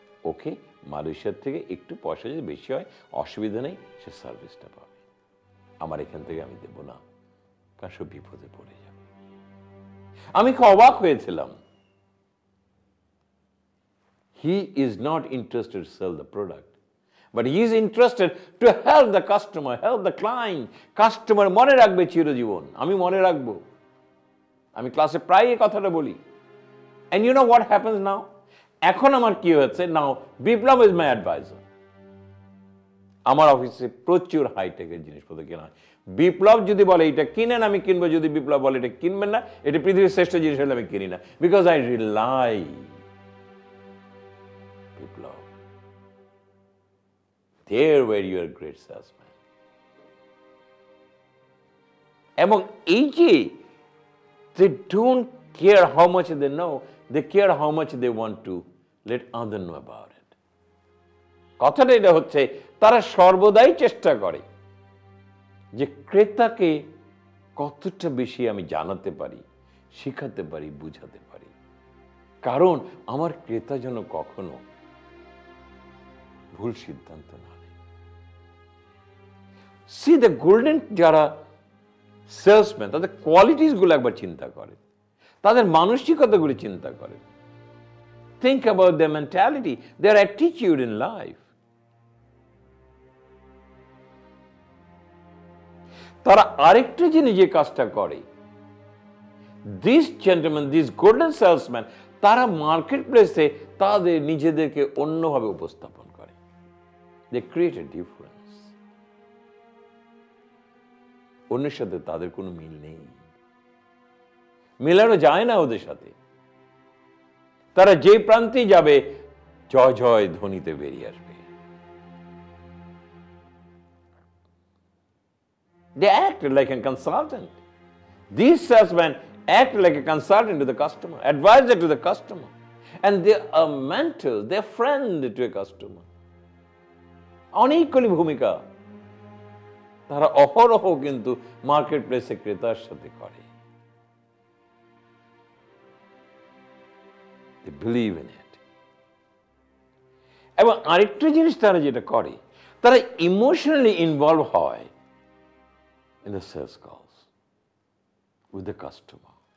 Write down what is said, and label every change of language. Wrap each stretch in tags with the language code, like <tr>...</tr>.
<bn>ওকে মালয়েশিয়ার থেকে একটু পয়সা যদি বেশি হয় অসুবিধা নেই, সে সার্ভিসটা পাবে। আমার এখান থেকে আমি দেব না, কারণ সব বিপদে পড়ে যাবে। আমি খুব অবাক হয়েছিলাম।</bn> <en>He is not interested to sell the product, but he is interested to help the customer, help the client.</en> <bn>Customer মনে রাখবে চিরজীবন, আমি মনে রাখবো। আমি ক্লাসে প্রায় এই কথাটা বলি।</bn> <en>And you know what happens now?</en> <bn>এখন আমার কি হয়েছে?</bn> <en>Now Biplob is my advisor.</en> <bn>আমার অফিসে প্রচুর হাইটেকের জিনিসপত্র কেনা হয়। বিপ্লব যদি বলে এটা কিনেন, আমি কিনবো। যদি বিপ্লব বলে এটা কিনবেন না, এটা পৃথিবীর শ্রেষ্ঠ জিনিস হলে আমি কিনি না,</bn> <en>Because I rely Biplob. There where you are a great salesman.</en> <bn>এবং এই যে</bn> <en>they don't care how much they know, they care how much they want to let others know about it.</en> <bn>কথাটা এটা হচ্ছে, তারা সর্বদাই চেষ্টা করে যে ক্রেতাকে কতটা বেশি আমি জানাতে পারি, শিখাতে পারি, বুঝাতে পারি। কারণ আমার ক্রেতা যেন কখনো ভুল সিদ্ধান্ত না নেয়।</bn> <en>see the golden</en> <bn>যারা সেলসম্যান, তাদের কোয়ালিটিস গুলো একবার চিন্তা করে, তাদের মানসিকতাগুলি চিন্তা করে।</bn> <en>Think about their mentality, their attitude in life.</en> <bn>তারা আরেকটা জিনিস যে কাজটা করে,</bn> <en>this gentleman, this golden salesman,</en> <bn>তারা মার্কেট প্লেসে তাদের নিজেদেরকে অন্যভাবে উপস্থাপন করে।</bn> <en>They create a difference.</en> <bn>অন্যের সাথে তাদের কোনো মিল নেই, মেলানো যায় না ওদের সাথে। তারা যে প্রান্তেই যাবে জয় জয় ধ্বনিতে বেরিয়ে আসবে।</bn> <en>They act like a consultant. These salesmen act like a consultant to the customer, advisor to the customer, and they are mentor, they are friend to a customer.</en> <bn>অনেকগুলি ভূমিকা তারা অহরহ কিন্তু মার্কেট প্লেসে ক্রেতার সাথে করে।</bn> <en>They believe in it.</en> <bn>এবং আরেকটা জিনিস তারা যেটা করে, তারা ইমোশনালি ইনভলভ হয়</bn> <en>in the sales calls with the customer.</en>